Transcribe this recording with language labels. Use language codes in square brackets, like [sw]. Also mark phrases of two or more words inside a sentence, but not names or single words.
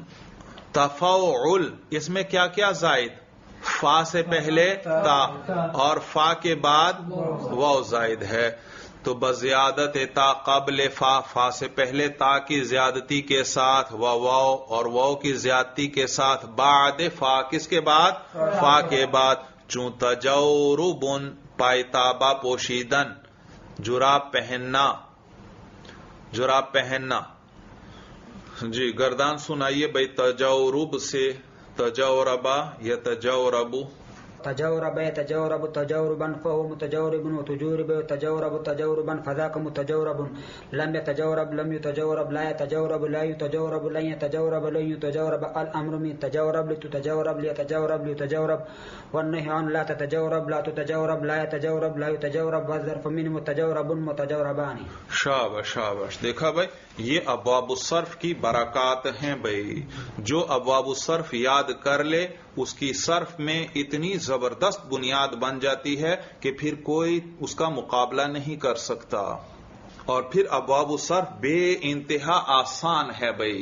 [ur] تفاعل اس میں کیا کیا زائد؟ فا سے پہلے تا اور فا کے بعد واو زائد ہے. تو [fa] بزیادت تا قبل فا، [ur] فا سے پہلے تا کی زیادتی کے ساتھ واو اور واو کی زیادتی کے ساتھ بعد فا. کس کے بعد؟ فا کے بعد. [fa] چون تجوربن پائتابا پوشیدن، [ur] جراب پہننا. جراب پہننا. جی گردان سنائیے بھائی. تجورب سے تجوربا یا تجوربو. [ar] تجورب يتجورب تجوربا فهو متجورب وتجورب يتجورب تجوربا فذاك متجورب. لم يتجورب لم يتجورب لا يتجورب لا يتجورب لن يتجورب لن يتجورب. الامر من تجورب لتتجورب ليتجورب ليتجورب والنهي عن لا تتجورب لا تتجورب لا يتجورب لا يتجورب والظرف من متجورب متجوربان. [ur] شاباش شاباش. دیکھا بھائی، یہ ابواب الصرف کی برکات ہیں بھائی. جو ابواب الصرف یاد کر لے اس کی صرف میں اتنی زبردست بنیاد بن جاتی ہے کہ پھر کوئی اس کا مقابلہ نہیں کر سکتا. اور پھر ابواب الصرف بے انتہا آسان ہے بھائی.